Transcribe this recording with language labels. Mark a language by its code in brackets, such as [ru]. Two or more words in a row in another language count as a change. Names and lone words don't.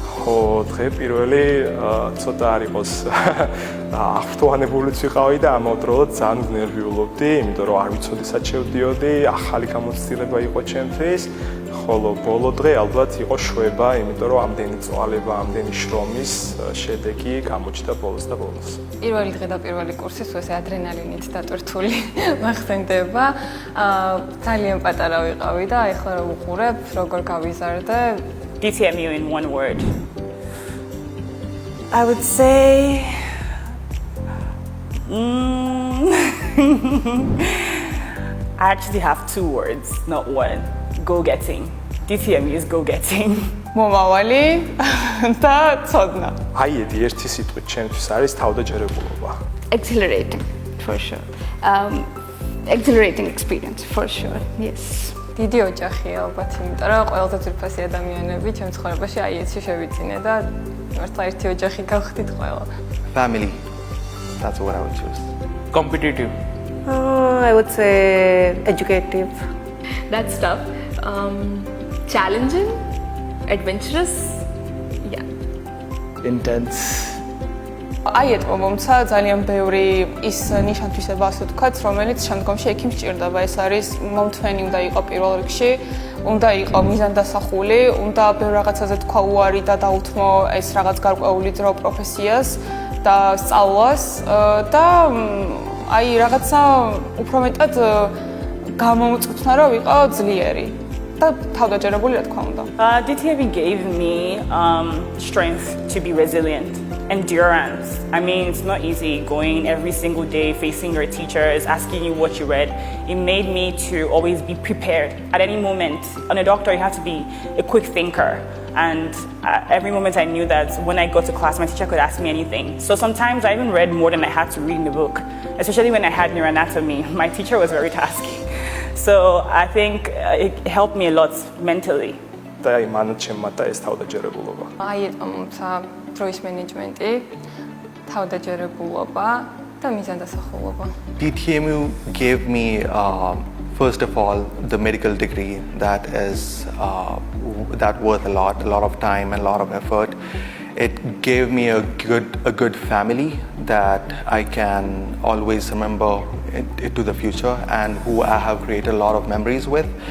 [ka] ხო დღე პირველი ცოტა არ იყოს აღფრთოვანებულიც ვიყავი და ამავდროულად ძალიან ნერვიულობდი, იმიტომ რომ არ ვიცოდი სად შევდიოდი, ახალი გამოცდილება იყო ჩემთვის, ხოლო ბოლო დღე ალბათ იყო შვება, იმიტომ რომ ამდენი წვალება, ამდენი შრომის შედეგი გამოჩნდა ბოლოს და ბოლოს. პირველი დღე და პირველი კურსი სულ ესე ადრენალინით დატვირთული მახსენდება. ძალიან პატარა ვიყავი და ეხლა რომ ვუყურებ, როგორ გავიზარდე. [en] DTMU in one word. I would say I actually have two words, not one. Go-getting. DTMU is go-getting. [ka] მომავალი და ცოდნა. აიედი ერთი სიტყვით ჩემთვის არის თავდაჯერებულობა. [en] Exhilarating, for sure. Exhilarating experience, for sure, yes. [ka] დიდი ოჯახია ალბათ, იმიტომ რომ ყველაზე ძვირფასი ადამიანები ჩემ ცხოვრებაში აიეთში შევიწინე და მართლა ერთი ოჯახი გავხდით ყველა. [en] Family, that's what I would choose. Competitive. I would say educative. That's tough. Challenging, adventurous, yeah. Intense. [ka] აიეტყო მომცა ძალიან ბევრი ის ნიშან-თვისება, ასე ვთქვათ, რომელიც შემდგომში ექიმს სჭირდება. ეს არის მომთვენი უნდა იყო პირველ რიგში, უნდა იყო მიზანდასახული, უნდა ბევრ რაღაცაზე თქვა უარი და დაუთმო ეს რაღაც გარკვეული დრო პროფესიას და სწავლას და აი რაღაცა უფრო მეტად გამომწვნა რომ ვიყო ძლიერი და თავდაჯერებული რა თქმა უნდა. [en] DTMU gave me strength to be resilient. Endurance. I mean, it's not easy going every single day facing your teachers, asking you what you read. It made me to always be prepared at any moment. On a doctor, you have to be a quick thinker. And every moment I knew that when I got to class, my teacher could ask me anything. So sometimes I even read more than I had to read in the book, especially when I had neuroanatomy. My teacher was very tasky. So I think it helped me a lot mentally. [ka] და აი მანაც შემატა ეს თავდაჯერებულობა. აიეტყო მომცა დროის მენეჯმენტი, თავდაჯერებულობა და მიზანდასახულობა. [en] DTMU gave me, first of all, the medical degree that is that worth a lot of time and a lot of effort. It gave me a good family that I can always remember into the future and who I have created a lot of memories with.